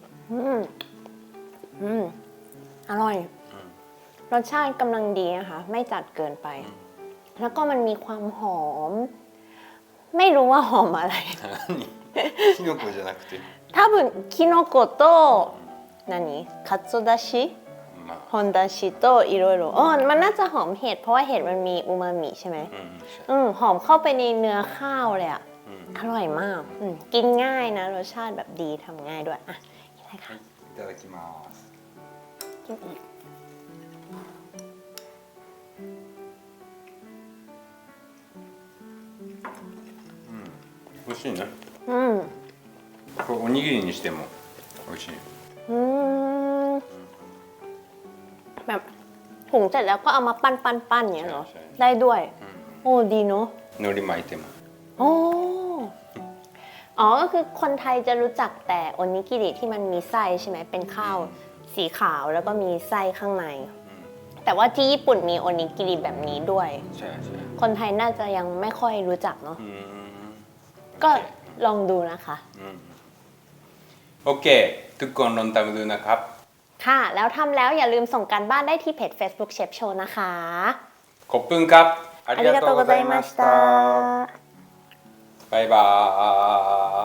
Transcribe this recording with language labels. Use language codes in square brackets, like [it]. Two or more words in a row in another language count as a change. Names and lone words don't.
[th] อืมอืมอร่อย รสชาติกำลังดีนะคะ ไม่จัดเกินไป แล้วก็มันมีความหอม ไม่รู้ว่าหอมอะไร [ja] キノコじゃなくて多分キノコとかつおだしまあほんだしといろいろ [th] มันน่าจะหอมเห็ดเพราะว่าเห็ดมันมีอูมามิใช่ไหม หอมเข้าไปในเนื้อข้าวเลยอ่ะ อร่อยมากกินง่ายนะรสชาติแบบดีทำง่ายด้วยอ่ะกินเลยค่ะ [ja] いただきます [th] กินอีก [ja] 美味しいね [th] อืม [ja] これおにぎりにしても美味しい [th] อืมแบบถุงเสร็จแล้วก็เอามาปั้นอย่างเงี้ยเหรอ ใช่ ได้ด้วย โอ้ดีเนาะ [ja] 海苔巻いても [th] โอ้ก็คือคนไทยจะรู้จักแต่โอนิกิริที่มันมีไส้ใช่ไหมเป็นข้าวสีขาวแล้วก็มีไส้ข้างใน แต่ว่าที่ญี่ปุ่นมีโอนิกิริแบบนี้ด้วย ใช่ใช่ คนไทยน่าจะยังไม่ค่อยรู้จักเนาะ ก็ ก็ลองดูนะคะ โอเคทุกคนลองทำดูนะครับ ค่ะ แล้วทำแล้วอย่าลืมส่งการบ้านได้ที่เพจ Facebook Chef Show นะคะ ขอบคุณครับあ [ja] ありがとうございましたたバイバーイ